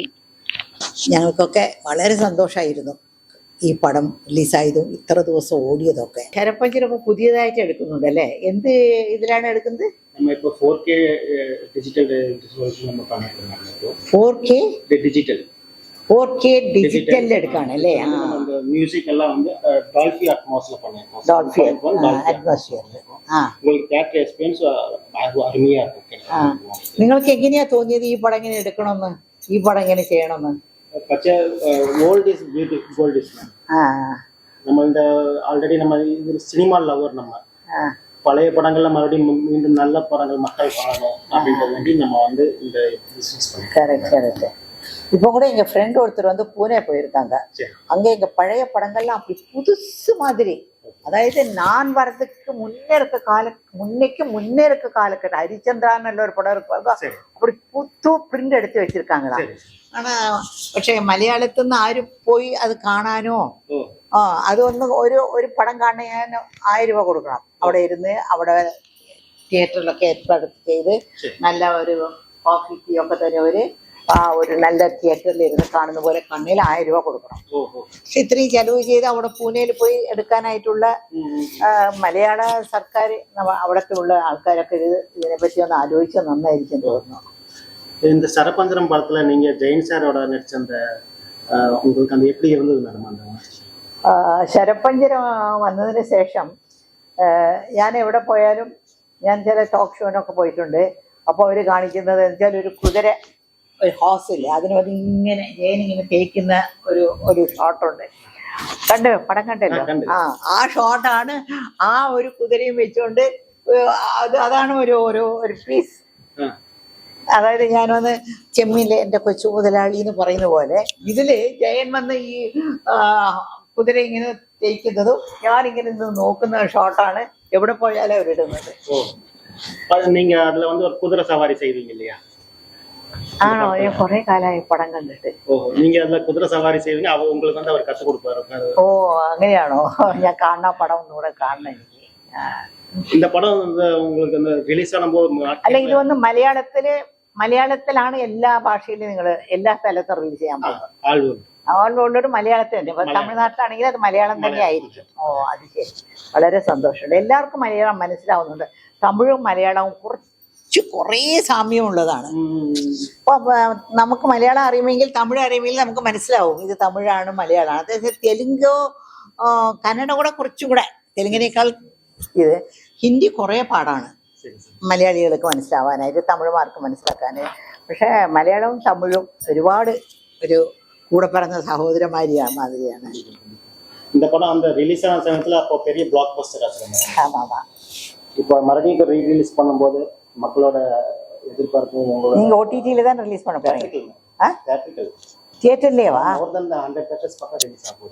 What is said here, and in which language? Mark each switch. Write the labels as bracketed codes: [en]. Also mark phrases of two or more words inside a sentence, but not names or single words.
[ml] ഞങ്ങൾക്കൊക്കെ വളരെ സന്തോഷമായിരുന്നു ഈ പടം റിലീസായതും ഇത്ര ദിവസം ഓടിയതൊക്കെ. ശരപഞ്ചരൊക്കെ പുതിയതായിട്ട് എടുക്കുന്നുണ്ട് അല്ലേ? എന്ത് ഇതിലാണ് എടുക്കുന്നത്? 4K ഡിജിറ്റലിൽ എടുക്കാണ് അല്ലേ? മ്യൂസിക് എല്ലാം [ta] வந்து டால்பி அட்மாஸ்ல பண்ணிருக்கோம். [ml] டால்பி അറ്റ്മോസ്ഫിയറിൽ. [ta] உங்களுக்கு [en] theater experience [ta] அருமையா இருக்கு. [ml] നിങ്ങൾക്ക് എങ്ങനെയാ തോന്നിയത് ഈ പടം ഇങ്ങനെ എടുക്കണമെന്ന്, ഈ പടം ഇങ്ങനെ ചെയ്യണമെന്ന്? പക്ഷേ [en] old is beautiful, gold is [ml] നമ്മളുടെ ആൾറെഡി നമ്മൾ സിനിമ ലവർ. [ta] நம்ம பழைய படங்கள்ல மறுபடியும் மீண்டும் நல்ல படங்கள் மக்கள் காணணும் அப்படின்ற வேண்டி நம்ம வந்து இந்த பிசினஸ் பண்ணுறோம். கரெக்ட். இப்போ கூட எங்க ஃப்ரெண்ட் ஒருத்தர் வந்து பூனே போயிருக்காங்க. அங்க எங்க பழைய படங்கள்லாம் அப்படி புதுசு மாதிரி, அதாவது நான் வர்றதுக்கு முன்னே இருக்க காலக்கட்ட ஹரிச்சந்திரான்னு ஒரு படம் இருக்கு, அப்படி புது பிரிண்ட் எடுத்து வச்சிருக்காங்களா. [ml] ஆனா പക്ഷേ മലയാളത്തിൽ നിന്ന് ആരും പോയി അത് കാണാനോ അതൊന്ന് ഒരു പടം കാണാൻ 1000 രൂപ കൊടുക്കണം. അവിടെ ഇരുന്ന് അവിടെ തിയേറ്ററിലൊക്കെ ഏർപ്പാട് ചെയ്ത് നല്ല ഒരു കോഫി ടീ ഒക്കെ തരുന്നവര് ഒരു നല്ല തിയേറ്ററിൽ ഇരുന്ന് കാണുന്ന പോലെ കണ്ണിൽ 1000 രൂപ കൊടുക്കണം. പക്ഷെ ഇത്രയും ചെലവ് ചെയ്ത് അവിടെ പൂനെയിൽ പോയി എടുക്കാനായിട്ടുള്ള മലയാള സർക്കാർ അവിടത്തെ ഉള്ള ആൾക്കാരൊക്കെ ഇതിനെപ്പറ്റി ഒന്ന് ആലോചിച്ചാൽ നന്നായിരിക്കും തോന്നുന്നു. [ta] இந்த சரபஞ்சரம் படத்துல நீங்க ஜெயின் சாரோட நடிச்ச அந்த உங்களுக்கு அந்த எப்படி இருந்தது மேடம்? அந்த [ml] ശരപഞ്ചരം വന്നതിന് ശേഷം ഞാൻ എവിടെ പോയാലും, ഞാൻ ചില ടോക്ക് ഷോനൊക്കെ പോയിട്ടുണ്ട്. അപ്പോൾ അവർ കാണിക്കുന്നത് വെച്ചാൽ ഒരു കുതിര, ഒരു ഹോസില്ലേ, അതിനകത്ത് ഇങ്ങനെ ജയനിങ്ങനെ തേക്കുന്ന ഒരു ഷോട്ടുണ്ട്. പടം കണ്ടല്ലോ? ആ ഷോട്ടാണ്. ആ ഒരു കുതിരയും വെച്ചുകൊണ്ട് അതാണ് ഒരു പീസ്. അതായത് ഞാനൊന്ന് ചെമ്മീനിലെ എൻ്റെ കൊച്ചു മുതലാളി എന്ന് പറയുന്ന പോലെ ഇതില് ജയൻ വന്ന് ഈ കുതിര ഇങ്ങനെ തേക്കുന്നതും ഞാനിങ്ങനെ നിന്ന് നോക്കുന്ന ഷോട്ടാണ് എവിടെ പോയാലും അവരിടുന്നത്. [ta] நீங்க அதுல வந்து ஒரு குதிரை சவாரி செய்வீங்க இல்லையா? [ml] ആണോ? ഞാൻ കുറെ കാലമായി പടം കണ്ടിട്ട്. [ta] நீங்க அதுல குதிரை சவாரி செய்வீங்க, அவர் உங்களுக்கு வந்து அவர் கத்து கொடுப்பாரு. [ml] ഓ അങ്ങനെയാണോ? ഞാൻ കാണുന്ന പടം ഒന്നുകൂടെ കാണണം എനിക്ക്. [ta] இந்த படம் உங்களுக்கு அந்த ரிலீஸ் ஆனபோது [ml] അല്ല, ഇത് വന്ന് മലയാളത്തിലാണ് എല്ലാ ഭാഷയിലും നിങ്ങൾ എല്ലാ സ്ഥലത്തും റിലീസ് ചെയ്യാൻ പോകും. [en] all world [ml] മലയാളത്തിൽ തന്നെ. ഇപ്പൊ തമിഴ്നാട്ടിലാണെങ്കിൽ അത് മലയാളം തന്നെ ആയിരിക്കും. ഓ അത് ശരി, വളരെ സന്തോഷമുണ്ട്. എല്ലാവർക്കും മലയാളം മനസ്സിലാവുന്നുണ്ട്. തമിഴും മലയാളവും കുറേ സാമ്യമുള്ളതാണ്. അപ്പൊ നമുക്ക് മലയാളം അറിയുമെങ്കിൽ തമിഴ് അറിയുമെങ്കിൽ നമുക്ക് മനസ്സിലാവും ഇത് തമിഴാണ് മലയാളമാണ്. അതായത് തെലുങ്കോ കന്നഡ കൂടെ കുറച്ചുകൂടെ, തെലുങ്കിനേക്കാൾ ഇത് ഹിന്ദി കുറേ പാടാണ് മലയാളികൾക്ക് മനസ്സിലാവാനായിട്ട്, തമിഴ്മാർക്ക് മനസ്സിലാക്കാൻ. പക്ഷെ മലയാളവും തമിഴും ഒരുപാട് ഒരു കൂടെ പറഞ്ഞ സഹോദരന്മാരിയാണ് മാതിരിയാണ്. [ta] இந்த படம் அந்த ரிலீஸ் ஆன சமயத்துல அப்போ பெரிய [en] block buster [ta] ஆச்சு. ஆமாமா. இப்போ மறுபடியும் ரீ-ரிலீஸ் பண்ணும்போது மக்களோட எதிர்பார்ப்பு. நீங்க ஓடிடில தான் ரிலீஸ் பண்ண போறீங்க? தியேட்டர்லயேவா? [en] more than 100 theaters [ta] பக்கம் ரிலீஸ் ஆகும்.